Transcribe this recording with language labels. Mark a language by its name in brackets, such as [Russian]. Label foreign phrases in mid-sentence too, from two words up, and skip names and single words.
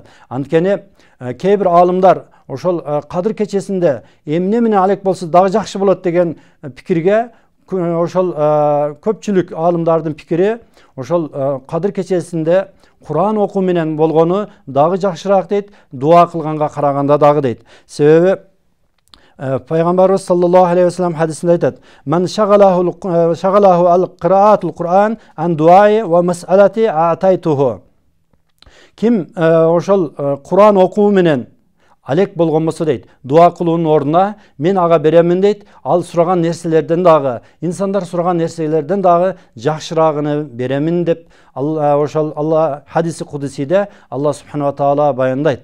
[Kyrgyz] Анткени кээ бир аалымдар ошол Кадыр кечесинде эмне менен алек болсо дагы жакшы болот деген пикирге, ошол көпчүлүк аалымдардын пикири ошол Кадыр кечесинде Куран окуу менен болгону дагы жакшыраак дейт, дуа кылганга караганда дагы дейт. Себеби пайгамбарыбыз [Arabic] صلى الله عليه وسلم [Kyrgyz] хадисинде айтат: [Arabic] "من شغله قراءة القرآن عن دعائي ومسألتي أعطيته". [Kyrgyz] Ким ошол Куран окуу менен алек болгон болсо дейт, дуа кылуунун ордуна мен ага беремин дейт, ал сураган нерселерден дагы, инсандар сураган нерселерден дагы жакшыраагын беремин деп ошол Алла хадиси кудусиде Алла [Arabic] سبحانه وتعالى [Kyrgyz] баяндайт.